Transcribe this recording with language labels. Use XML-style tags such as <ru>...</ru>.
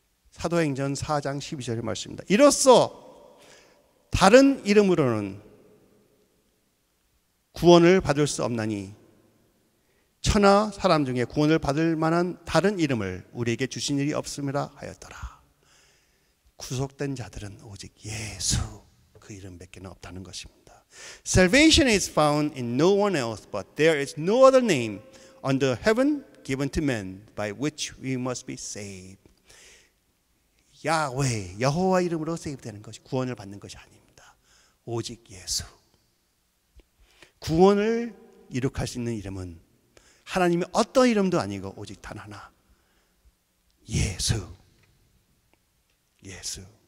<ko>사도행전 4장 12절의 말씀입니다. 이로써 다른 이름으로는 구원을 받을 수 없나니 천하 사람 중에 구원을 받을 만한 다른 이름을 우리에게 주신 일이 없음이라 하였더라. 구속된 자들은 오직 예수 그 이름밖에 없다는 것입니다.</ko> <en>Salvation is found in no one else, but there is no other name under heaven given to men by which we must be saved.</en> <ko>야훼, 여호와 이름으로 세입되는 것이 구원을 받는 것이 아닙니다. 오직 예수. 구원을 이룩할 수 있는 이름은 하나님의 어떤 이름도 아니고 오직 단 하나. 예수. 예수.</ko>